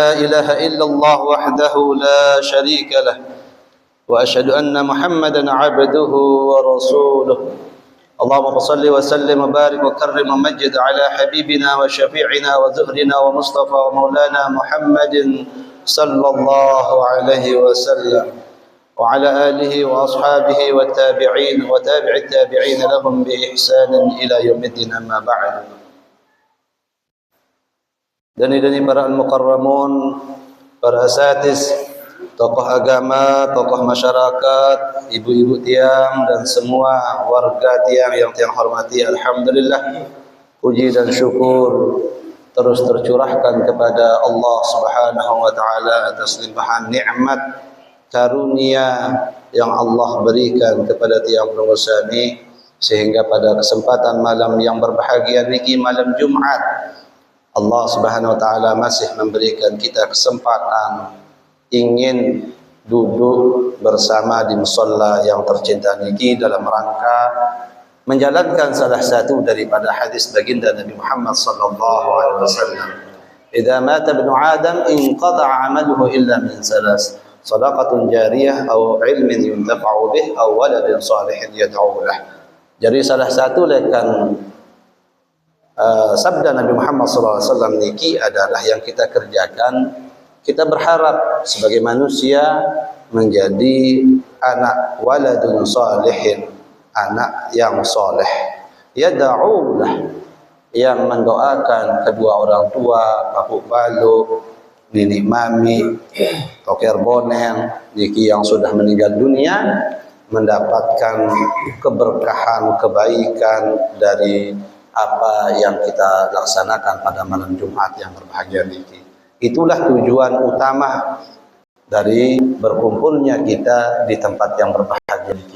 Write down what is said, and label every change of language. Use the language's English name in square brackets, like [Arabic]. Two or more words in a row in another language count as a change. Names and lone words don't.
[Arabic] إله إلا الله وحده لا شريك له وأشهد أن محمدا عبده ورسوله اللهم صل وسلم وبارك وكرم ومجد على حبيبنا وشفيعنا وزهرنا ومصطفى ومولانا محمد صلى الله عليه وسلم وعلى آله وأصحابه والتابعين وتابع التابعين لهم بإحسان إلى يوم الدين أما بعد. [Indonesian] Dani-dani para al-mukarramun, para asatiz, tokoh agama, tokoh masyarakat, ibu-ibu tiang dan semua warga tiang yang tiang hormati, alhamdulillah puji dan syukur terus tercurahkan kepada Allah [Arabic] سبحانه وتعالى [Indonesian] atas limpahan nikmat karunia yang Allah berikan kepada tiang pengusaha ini, sehingga pada kesempatan malam yang berbahagia niki, malam Jumat, Allah [Arabic] سبحانه وتعالى [Indonesian] masih memberikan kita kesempatan ingin duduk bersama di musalla yang tercinta niki dalam rangka menjalankan salah satu daripada hadis baginda Nabi Muhammad [Arabic] صلى الله عليه وسلم, "إذا مات ابن آدم انقطع عمله إلا من ثلاث، صدقة جارية أو علم ينتفع به أو ولد صالح يدعو له." [Indonesian] Jadi salah satu lekan sabda Nabi Muhammad [Arabic] صلى الله عليه وسلم [Indonesian] niki adalah yang kita kerjakan. Kita berharap sebagai manusia menjadi anak [Arabic] ولد صالحين, [Indonesian] anak yang soleh, yad'ulah, yang mendoakan kedua orang tua, bapak baluk, nenek mami, toker boneng niki yang sudah meninggal dunia, mendapatkan keberkahan, kebaikan dari apa yang kita laksanakan pada malam Jumat yang berbahagia niki. Itulah tujuan utama dari berkumpulnya kita di tempat yang berbahagia niki.